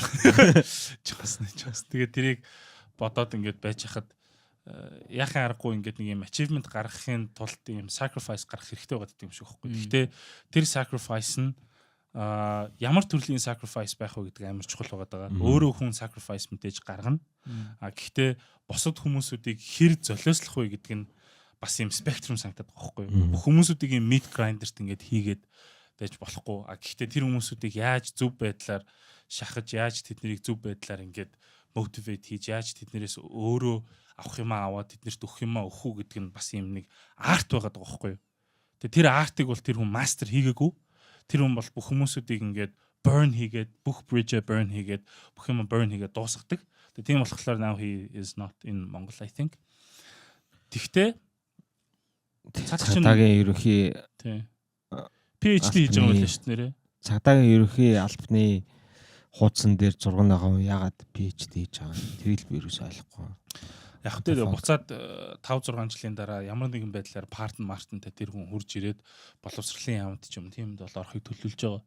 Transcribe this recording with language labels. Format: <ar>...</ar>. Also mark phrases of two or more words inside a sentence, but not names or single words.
<mn>чаас тэгээ тэрийг бодоод ингээд байж хахад яхаа аргагүй ингээд нэг юм achievement гаргахын тулд юм sacrifice гаргах хэрэгтэй байгаа гэдэг юм шиг байхгүй. Гэхдээ тэр sacrifice нь ямар төрлийн sacrifice байх вэ гэдэг амар чухал байгаа. Өөрөө хүн sacrifice мэдээж гаргана. Гэхдээ бусад хүмүүсүүдийг хэр золиослох вэ гэдэг нь бас юм спектрум санагдаад байгаа байхгүй юу? Бүх хүмүүсүүдийг юм</mn> <en>meat grinder-</en> <mn>т ингээд хийгээд байж болохгүй. Гэхдээ тэр хүмүүсүүдийг яаж зөв байдлаар шахаж, яаж тэднийг зөв байдлаар ингээд motivate хийж, яаж тэднэрээс өөрөө авах юмаа аваад тэднэрт өгөх юмаа өгөх үү гэдэг нь бас юм нэг арт байгаа байхгүй юу? Тэгээ тэр артыг бол тэр хүн мастер хийгээгүй. Тэр хүн бол бүх хүмүүсүүдийг ингээд burn хийгээд, бүх</mn> <en>bridge burn</en> <mn>хийгээд, бүх юм burn хийгээд дуусгадаг. Тэгээ тийм болохоор</mn> <en>now he is not in Mongol I think.</en> <mn>Тэгтээ цагдаагийн ерөнхий PhD хийж байгаа юм л шүү дээ нэрээ. Цагдаагийн ерөнхий албаны хуудсан дээр зураг байгаа юм ягаад PhD хийж байгаа юм. Тэрийг би ерөөсөй ойлгохгүй. Яг тэ буцаад 5-6 жилийн дараа ямар нэгэн байдлаар мартантай тэр хүн хурж ирээд боловсролын яамд ч юм тиймд бол орохыг төлөвлөж байгаа.</mn>